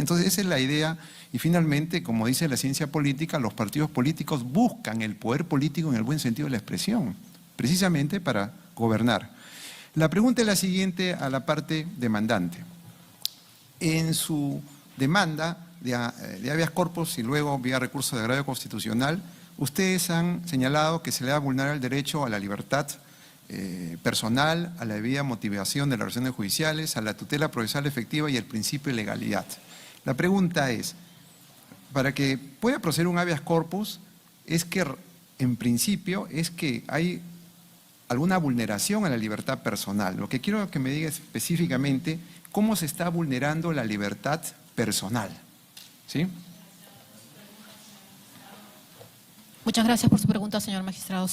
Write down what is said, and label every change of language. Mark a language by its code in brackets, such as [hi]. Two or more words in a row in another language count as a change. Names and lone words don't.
[es] Entonces esa es la idea y finalmente, como dice la ciencia política, los partidos políticos buscan el poder político en el buen sentido de la expresión, precisamente para gobernar. La pregunta es la siguiente a la parte demandante. En su demanda de [la] habeas corpus [es] y luego vía recurso de agravio constitucional, ustedes han señalado que se le va a vulnerar el derecho a la libertad personal, a la debida motivación de las relaciones judiciales, a la tutela procesal efectiva y el principio de legalidad. La pregunta es, para que pueda proceder un [la] habeas corpus, [es] es que en principio es que hay alguna vulneración a la libertad personal. Lo que quiero que me diga específicamente, ¿cómo se está vulnerando la libertad personal? ¿Sí? Muchas gracias por su pregunta, señor magistrado.